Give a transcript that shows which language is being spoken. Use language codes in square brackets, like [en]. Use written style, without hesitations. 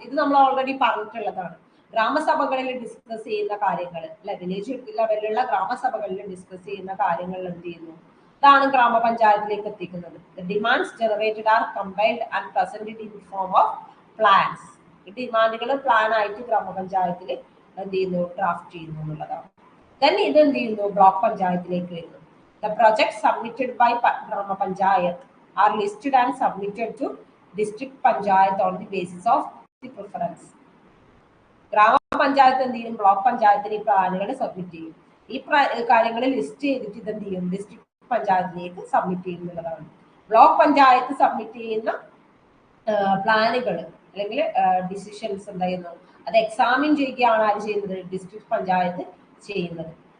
[ml] ഇത് നമ്മൾ ഓൾറെഡി പറഞ്ഞിട്ടുള്ളതാണ്. ഗ്രാമസഭകളിൽ ഡിസ്കസ് ചെയ്യുന്ന കാര്യങ്ങൾ, അല്ലെ, വില്ലേജ് ലെവലിലുള്ള ഗ്രാമസഭകളിൽ ഡിസ്കസ് ചെയ്യുന്ന കാര്യങ്ങൾ എന്ത് ചെയ്യുന്നു? ഇതാണ് ഗ്രാമപഞ്ചായത്തിലേക്ക് എത്തിക്കുന്നത്. [en] Demands generated are compiled and presented in form of plans. [ml] ഈ ഡിമാൻഡുകൾ പ്ലാൻ ആയിട്ട് ഗ്രാമപഞ്ചായത്തിൽ എന്ത് ചെയ്യുന്നു? ഡ്രാഫ്റ്റ് ചെയ്യുന്നു എന്നുള്ളതാണ്. ദെൻ ഇത് എന്ത് ചെയ്യുന്നു? ബ്ലോക്ക് പഞ്ചായത്തിലേക്ക് വരുന്നു. [en] The projects submitted by Grama Panchayat are listed and submitted to district panchayat on the basis of the preference. [ml] ഗ്രാമപഞ്ചായത്ത് എന്ത് ചെയ്യും? ബ്ലോക്ക് പഞ്ചായത്തിന് ഈ പ്ലാനുകൾ സബ്മിറ്റ് ചെയ്യും. ഈ കാര്യങ്ങൾ ലിസ്റ്റ് ചെയ്തിട്ട് ഇത് എന്ത് ചെയ്യും? ഡിസ്ട്രിക്ട് പഞ്ചായത്തിലേക്ക് സബ്മിറ്റ് ചെയ്യുന്നതാണ്. ബ്ലോക്ക് പഞ്ചായത്ത് സബ്മിറ്റ് ചെയ്യുന്ന പ്ലാനുകൾ അല്ലെങ്കിൽ ഡിസിഷൻസ് എന്ത് ചെയ്യുന്നു? അത് എക്സാമിൻ ചെയ്യുകയാണ് ആര് ചെയ്യുന്നത്? ഡിസ്ട്രിക്ട് പഞ്ചായത്ത് ചെയ്യുന്നത്.